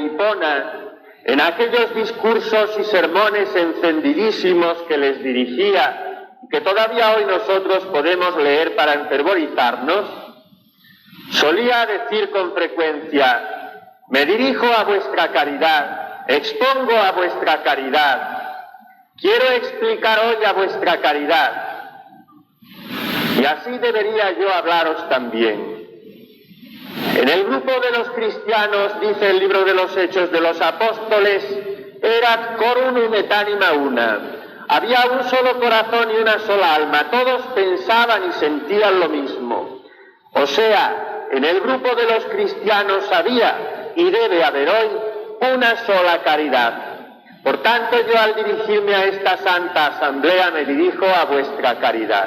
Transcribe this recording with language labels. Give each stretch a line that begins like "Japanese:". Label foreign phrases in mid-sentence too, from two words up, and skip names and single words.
Spanish: Hipona, en aquellos discursos y sermones encendidísimos que les dirigía, que todavía hoy nosotros podemos leer para enfervorizarnos, solía decir con frecuencia: me dirijo a vuestra caridad, expongo a vuestra caridad, quiero explicar hoy a vuestra caridad. Y así debería yo hablaros también. En el grupo de los cristianos, dice el libro de los Hechos de los Apóstoles,
Latin: erat corum et anima una.
Spanish: Había un solo corazón y una sola alma. Todos pensaban y sentían lo mismo. O sea, en el grupo de los cristianos había y debe haber hoy una sola caridad. Por tanto, yo al dirigirme a esta santa asamblea me dirijo a vuestra caridad.